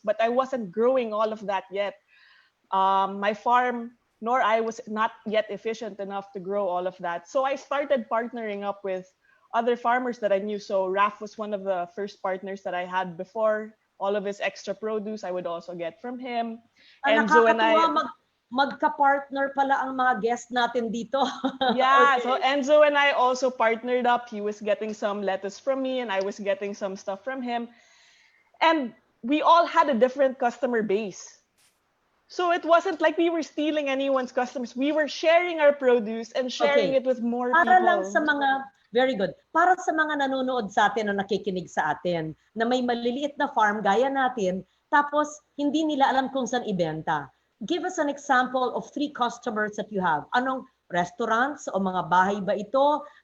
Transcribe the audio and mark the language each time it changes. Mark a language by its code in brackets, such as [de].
[en] But I wasn't growing all of that yet. My farm nor I was not yet efficient enough to grow all of that. So I started partnering up with other farmers that I knew. So Raf was one of the first partners that I had before. All of his extra produce I would also get from him. Enzo and I, [tl] magka-partner pala ang mga guest natin dito. [en] yeah, Okay. so Enzo and I also partnered up. He was getting some lettuce from me and I was getting some stuff from him. And we all had a different customer base. So it wasn't like we were stealing anyone's customers. We were sharing our produce and sharing Okay. it with more Para people. [tl] lang sa mga, [en] very good, [tl] para sa mga nanonood sa atin o nakikinig sa atin na may maliliit na farm gaya natin, tapos hindi nila alam kung saan ibenta. [en] Give us an example of 3 customers that you have. [tl] Anong restaurants o mga bahay ba ito?